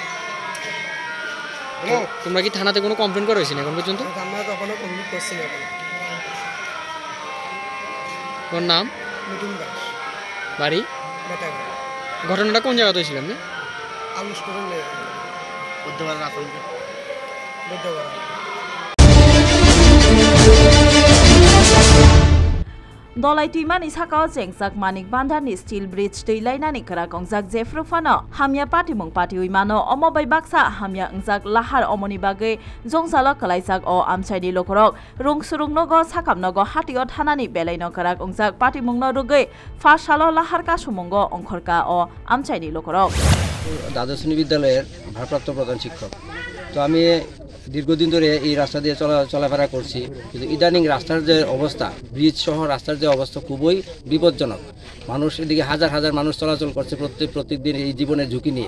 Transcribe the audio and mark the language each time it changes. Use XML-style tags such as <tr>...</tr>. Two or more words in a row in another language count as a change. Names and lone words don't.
<bn>তোমরা কি থানাতে কোনো কমপ্লেইন করা হয়েছে না এখন পর্যন্ত? আমরা কখনো কমপ্লেইন করছি না। ওর নাম মিঠুন দাস, বাড়ি বেটাগড়। ঘটনাটা কোন জায়গাতে হয়েছিল? আপনি আলু স্টোরে নেই বুধবার রাত বুধবার</bn> <trp>Dolai tuimani sakao jengsak manik bandharni steel bridge teilainani kara kongjak jefrufano hamya patimung pati uimano omobai baksa hamya ungjak lahar omoni bagai jongjalo kalaijak o amsaini lokorok rungsurungnogo sakamnogo hatio thanani belaino kara kongjak patimungno rugai farsalo lahar kasumungo ongkhorka o amsaini lokorok</trp> <bn>দ্বাদশ শ্রেণী বিদ্যালয়ের ভারপ্রাপ্ত প্রধান শিক্ষক। তো আমি দীর্ঘদিন ধরে এই রাস্তা দিয়ে চলাফেরা করছি, কিন্তু ইদানিং রাস্তার যে অবস্থা, ব্রিজ সহ রাস্তার যে অবস্থা খুবই বিপজ্জনক। মানুষ এদিকে হাজার হাজার মানুষ চলাচল করছে প্রত্যেকদিন এই জীবনের ঝুঁকি নিয়ে।</bn>